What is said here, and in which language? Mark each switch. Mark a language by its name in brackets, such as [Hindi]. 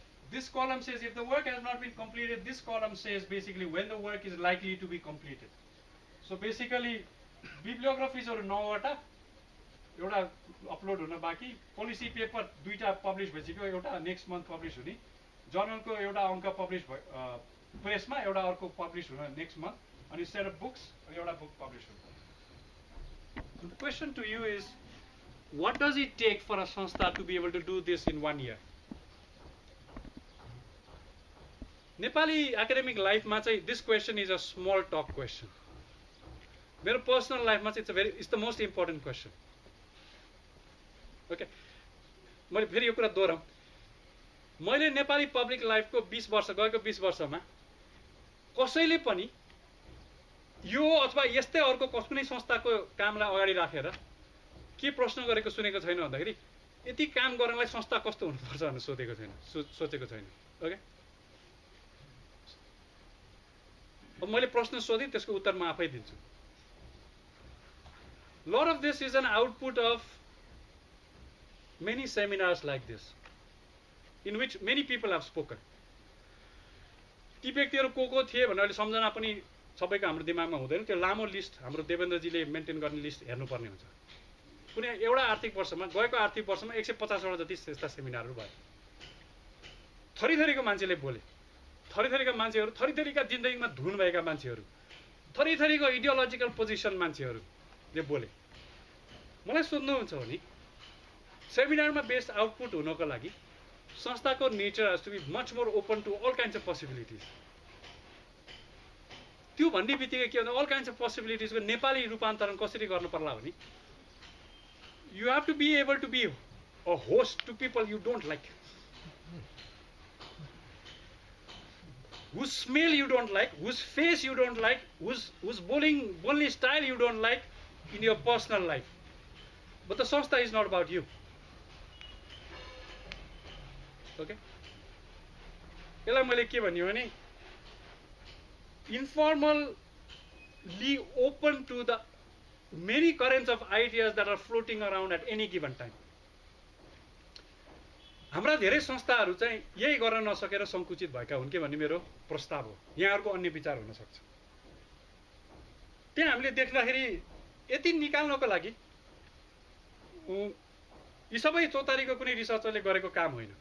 [English] This column says if the work has not been completed. This column says basically when the work is likely to be completed. So basically bibliographies are [Nepali] 9 वटा एउटा upload हुन बाँकी, policy paper 2टा publish भइसक्यो, एउटा next month publish हुने, जर्नलको एउटा अङ्क publish प्रेसमा, एउटा अर्को पब्लिश हुन नेक्स्ट मन्थ, अनि सेट अफ बुक्स एउटा बुक पब्लिश हुन। [English] The question to you is, what does it take for a संस्था to be able to do this in 1 year? [Nepali] Nepali academic लाइफमा चाहिँ [English] this question is a small talk question. [Nepali] मेरो personal लाइफमा चाहिँ [English] it's the most important question. [Nepali] Okay, मैले फेरि यो कुरा दोहोऱ्याउँ, मैले नेपाली पब्लिक लाइफको 20 वर्ष गएको 20 वर्षमा कसैले पनि यो अथवा यस्तै अर्को कुनै संस्थाको कामलाई अगाडि राखेर के प्रश्न गरेको सुनेको छैन भन्दाखेरि यति काम गर्नलाई संस्था कस्तो हुनुपर्छ भनेर सोधेको छैन, सोचेको छैन। ओके, अब मैले प्रश्न सोधेँ, त्यसको उत्तर म आफै दिन्छु। [English] Lot of this is an output of many seminars like this in which many people have spoken. [Nepali] ती व्यक्तिहरू को थिए भनेर सम्झना पनि सबैको हाम्रो दिमागमा हुँदैन, त्यो लामो लिस्ट हाम्रो देवेन्द्रजीले मेन्टेन गर्ने लिस्ट हेर्नुपर्ने हुन्छ। कुनै एउटा आर्थिक वर्षमा, गएको आर्थिक वर्षमा 150 वटा जति यस्ता सेमिनारहरू भयो। थरीथरीको मान्छेले बोले, थरीथरीका मान्छेहरू, थरीथरीका जिन्दगीमा धुन भएका मान्छेहरू, थरीथरीको इडियोलोजिकल पोजिसन मान्छेहरूले बोले। मलाई सोध्नुहुन्छ भने सेमिनारमा बेस्ट आउटपुट हुनको लागि संस्थाको [English] Nature has to be much more open to all kinds of possibilities. [Nepali] त्यो भन्ने बित्तिकै के भन्दा अल काइन्ड्स अफ पोसिबिलिटिजको नेपाली रूपान्तरण कसरी गर्नु पर्ला भने [English] you have to be able to be a host to people you don't like, whose smell you don't like, whose face you don't like, whose bowling style you don't like in your personal life. But the संस्था is not about you. Okay, [Nepali] यसलाई मैले के भन्यो भने [English] informally open to the many currents of ideas that are floating around at any given time. [Nepali] हाम्रा धेरै संस्थाहरू चाहिँ यही गर्न नसकेर संकुचित भएका हुन् के भन्ने मेरो प्रस्ताव हो। यहाँहरुको अन्य विचार हुन सक्छ। त्यहाँ हामीले देख्दाखेरि यति निकाल्नको लागि यी सबै चौतारीको कुनै रिसर्चरले गरेको काम होइन।